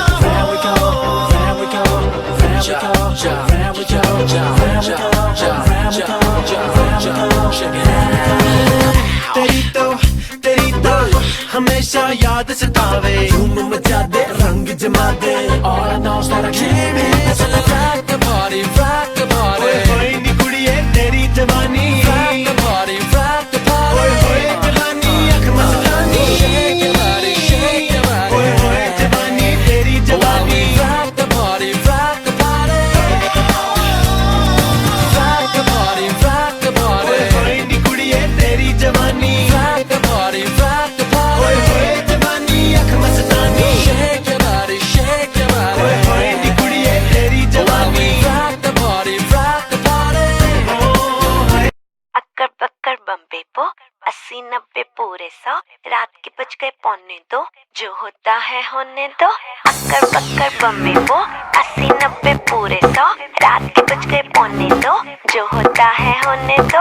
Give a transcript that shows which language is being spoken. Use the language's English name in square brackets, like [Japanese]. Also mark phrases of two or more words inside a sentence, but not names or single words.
[Hindi] तेरी तो हमेशा याद सतावे, धूम मचा दे रंग जमा दे। [English] All I know is that I came here to rock the party, rock the party। [Punjabi] ਓਏ ਹੋਏ ਨੀ ਕੁੜੀਏ ਤੇਰੀ ਜਵਾਨੀ, [English] rock the party, rock the party। [Punjabi] ਓਏ ਹੋਏ ਜਵਾਨੀ ਅੱਖ ਮਸਤਾਨੀ, [English] shake your body, shake your body। [Punjabi] ਓਏ ਹੋਏ ਜਵਾਨੀ ਤੇਰੀ ਜਵਾਨੀ, [English] rock the party, rock the party। Rock the party, rock the party। [Punjabi] ਓਏ ਹੋਏ ਨੀ ਕੁੜੀਏ ਤੇਰੀ ਜਵਾਨੀ, [English] rock the party, rock the party। [Punjabi] ਓਏ ਹੋਏ ਜਵਾਨੀ ਅੱਖ ਮਸਤਾਨੀ, [English] shake your body, shake your body। [Punjabi] ਓਏ ਹੋਏ ਨੀ ਕੁੜੀਏ ਤੇਰੀ ਜਵਾਨੀ, [English] rock the party, rock the party। [Hindi] अक्कर बक्कर बम्बे पो 80-90 पूरे 100, रात के बज गए 1:45, जो होता है होने दो। अक्कर बक्कर बम्बे पो 80-90 पूरे 100, रात के बज गए 1:45, जो होता है होने दो।